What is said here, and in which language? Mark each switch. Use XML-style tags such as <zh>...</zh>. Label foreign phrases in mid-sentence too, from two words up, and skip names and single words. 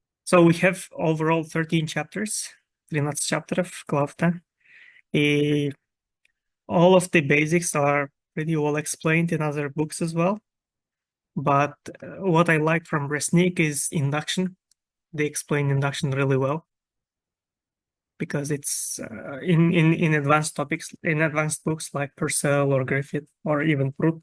<en>So we have overall 13 chapters, 13</en> <mk>чаптеров, главата.</mk> <en>И all of the basics are pretty well explained in other books as well. But what I like from Resnick is induction. They explain induction really well because it's in advanced topics, in advanced books like Purcell or Griffith or even Prut.</en>